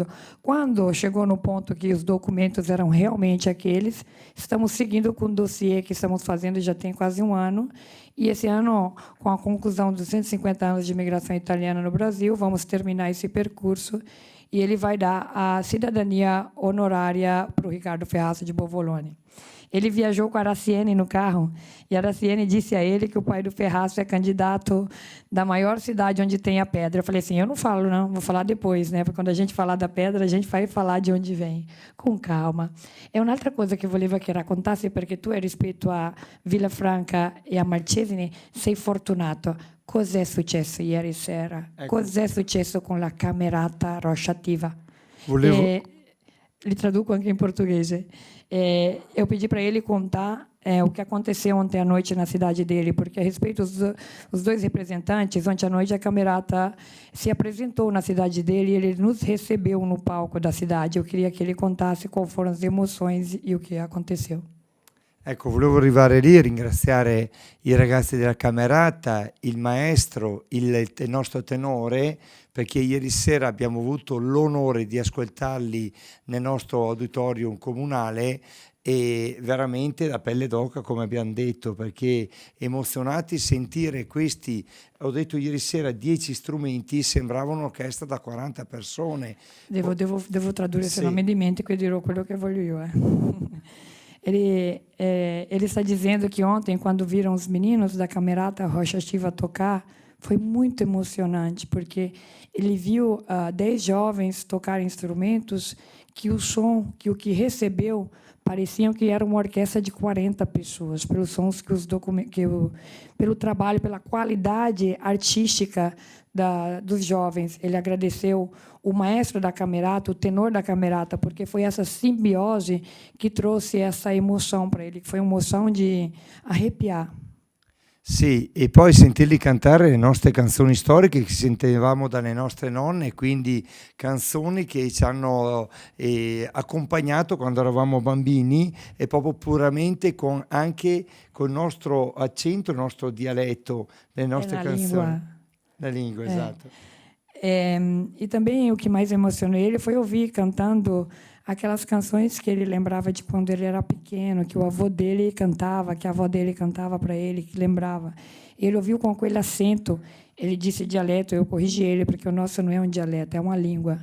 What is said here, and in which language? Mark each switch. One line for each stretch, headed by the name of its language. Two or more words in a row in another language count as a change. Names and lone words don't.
Portuguese: Quando chegou no ponto que os documentos eram realmente aqueles, estamos seguindo com o dossiê que estamos fazendo já tem quase um ano, e esse ano, com a conclusão dos 150 anos de imigração italiana no Brasil, vamos terminar esse percurso, e ele vai dar a cidadania honorária para o Ricardo Ferraço de Bovolone. Ele viajou com a Araciene no carro, e a Araciene disse a ele que o pai do Ferraço é candidato da maior cidade onde tem a pedra. Eu falei assim, eu não falo, não, vou falar depois, né? Porque quando a gente falar da pedra, a gente vai falar de onde vem. Com calma.
Italian: É un'altra cosa che volevo che raccontassi, perché tu rispetto a Villafranca e a Marchesini sei fortunato. Cos'è successo ieri sera? Ecco. Cos'è successo con la Camerata Rocha Attiva? Li traduco anche in portuguese.
Portuguese: Eu pedi para ele contar o que aconteceu ontem à noite na cidade dele, porque a respeito dos dois representantes, ontem à noite a Camerata se apresentou na cidade dele e ele nos recebeu no palco da cidade. Eu queria que ele contasse quais foram as emoções e o que aconteceu.
Italian: Ecco, volevo arrivare lì, ringraziare i ragazzi della Camerata, il maestro, il nostro tenore, perché ieri sera abbiamo avuto l'onore di ascoltarli nel nostro auditorium comunale e veramente la pelle d'oca, come abbiamo detto, perché emozionati sentire questi, ho detto ieri sera, 10 strumenti, sembrava un'orchestra da 40 persone. Devo tradurre, se non mi dimentico e dirò quello che voglio io.
Portuguese: Ele está dizendo que ontem, quando viram os meninos da Camerata Rocha Chiva tocar, foi muito emocionante, porque ele viu 10 jovens tocar instrumentos que o som, que o que recebeu, pareciam que era uma orquestra de 40 pessoas, pelos sons pelo trabalho, pela qualidade artística dos jovens. Ele agradeceu o maestro da Camerata, o tenor da Camerata, porque foi essa simbiose que trouxe essa emoção para ele, que foi uma emoção de arrepiar.
Italian: Sì, e poi sentirli cantare le nostre canzoni storiche che sentivamo dalle nostre nonne, quindi canzoni che ci hanno accompagnato quando eravamo bambini e proprio puramente anche con il nostro accento, il nostro dialetto, le nostre canzoni. La lingua, esatto.
Portuguese: E também o que mais emocionou ele foi ouvir cantando aquelas canções que ele lembrava de quando ele era pequeno, que o avô dele cantava, que a avó dele cantava para ele, que lembrava. Ele ouviu com aquele acento, ele disse dialeto, eu corrigi ele, porque o nosso não é um dialeto, é uma língua.